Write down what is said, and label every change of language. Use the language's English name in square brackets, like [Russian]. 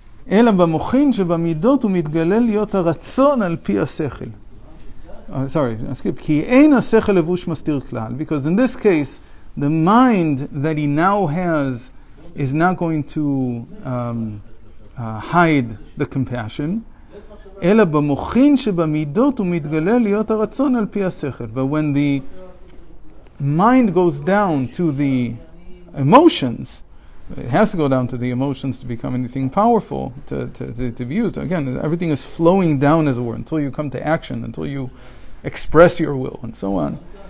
[Hebrew] אלא במוחין שבמידות הוא מתגלה להיות הרצון על פי השכל. [English] Sorry, I skipped. [Hebrew] כי אין השכל לבוש מסתיר כלל. [English] Because in this case, the mind that he now has is not going to hide the compassion. [Hebrew] אלא במוחין שבמידות הוא מתגלה להיות הרצון על פי השכל. [English] But when the mind goes down to the emotions, it has to go down to the emotions to become anything powerful, to be used. Again, everything is flowing down, as it were, until you come to action, until you express your will, and so on.